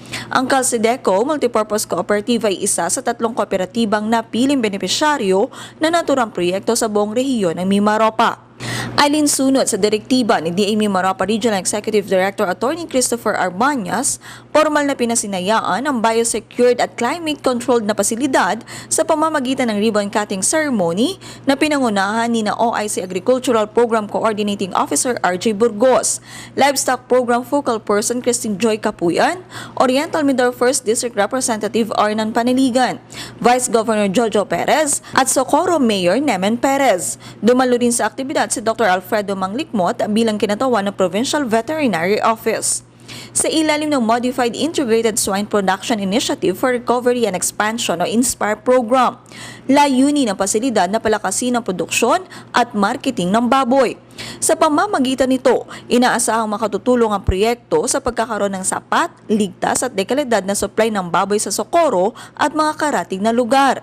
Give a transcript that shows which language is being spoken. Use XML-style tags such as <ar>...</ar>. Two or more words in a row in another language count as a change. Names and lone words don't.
<tl>Ang Calcedeco Multipurpose Cooperative ay isa sa 3 kooperatibang napiling benepisyaryo na naturang proyekto sa buong rehiyon ng Mimaropa. Alinsunod sa direktiba ni DA Mimaropa Regional Executive Director Attorney Christopher Arbanyas, formal na pinasinayaan ang biosecured at climate-controlled na pasilidad sa pamamagitan ng</tl> <en>ribbon cutting ceremony</en> <tl>na pinangunahan ni na OIC Agricultural Program Coordinating Officer RJ Burgos, Livestock Program Focal Person Christine Joy Capuyan, Oriental Mindoro 1st District Representative Arnan Paniligan, Vice Governor Jojo Perez at Socorro Mayor Nemen Perez. Dumalo rin sa aktibidad si Dr. Alfredo Manglikmot bilang kinatawan ng Provincial Veterinary Office. Sa ilalim ng Modified Integrated Swine Production Initiative for Recovery and Expansion o INSPIRE program, layunin ng pasilidad na palakasin ang produksyon at marketing ng baboy. Sa pamamagitan nito, inaasahang makatutulong ang proyekto sa pagkakaroon ng sapat, ligtas at dekalidad na supply ng baboy sa Socorro at mga karatig na lugar.</tl>